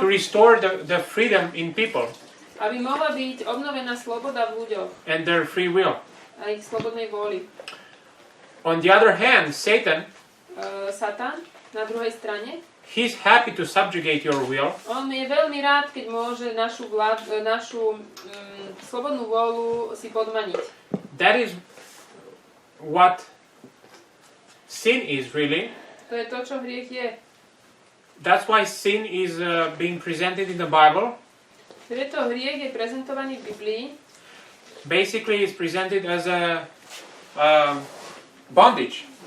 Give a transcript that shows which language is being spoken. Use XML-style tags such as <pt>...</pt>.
<en>to restore the freedom in people</en> <sk>aby mohla byť obnovená sloboda v ľuďoch</sk> <en>and their free will.</en> <sk>a ich slobodnej vôli.</sk> <en>On the other hand, Satan,</en> <sk>Satan na druhej strane,</sk> <en>he's happy to subjugate your will.</en> <sk>on je veľmi rád, keď môže našu slobodnú vôľu si podmaniť.</sk> <en>That is what sin is, really.</en> <sk>To je to, čo hriech je.</sk> <en>That's why sin is being presented in the Bible.</en> <sk>Preto hriech je prezentovaný v Biblii.</sk> <en>Basically, it's presented as a bondage.</en>